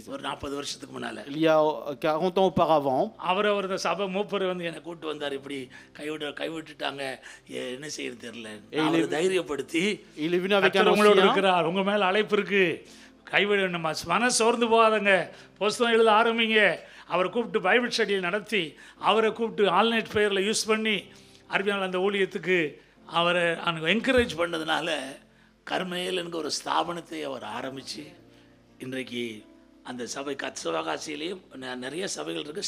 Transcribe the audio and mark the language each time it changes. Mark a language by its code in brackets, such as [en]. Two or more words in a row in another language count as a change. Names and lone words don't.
[ta] ஒரு 40 வருஷத்துக்கு முன்னால [fr] Il y a 40 ans auparavant, [ta] அவர் இந்த சபை மூப்பர் வந்து என்னை கூப்பிட்டு வந்தார். இப்படி கைவிட்டுட்டாங்க, என்ன செய்யறது தெரியல. அவரை தைரியப்படுத்தி, [fr] il est venu avec un [ta] கர்த்தர் உங்களோட [fr] ancien. [ta] இருக்கிறார், உங்க மேல அழைப்பு இருக்கு, கைவிட நம்ம மன சோர்ந்து போகாதங்க, புஸ்தகம் எழுத ஆரம்பிங்க. அவரை கூப்பிட்டு [en] Bible study [ta] நடத்தி, அவரை கூப்பிட்டு ஆல்நெட் பெயரில் யூஸ் பண்ணி அருமையான அந்த ஊழியத்துக்கு அவரை என்கரேஜ் பண்ணதுனால கர்மேல் என்கிற ஒரு ஸ்தாபனத்தை அவர் ஆரம்பித்து இன்றைக்கு அந்த சபை சிவகாசியிலையும் நிறைய சபைகள் இருக்குது.